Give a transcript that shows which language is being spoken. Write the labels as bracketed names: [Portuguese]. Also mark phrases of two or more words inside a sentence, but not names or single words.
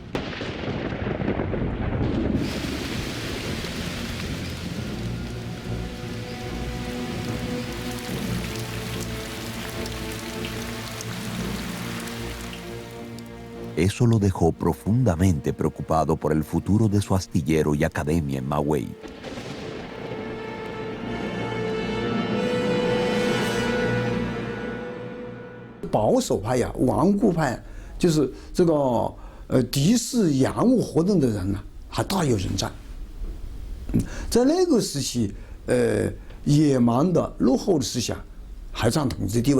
[Spanish] Eso lo dejó profundamente preocupado por el futuro de su astillero y academia en Mawei. [Chinese] 保守派呀、顽固派，就是这个敌视洋务活动的人呢，还大有人在。在那个时期，野蛮的、落后的思想还占统治地位。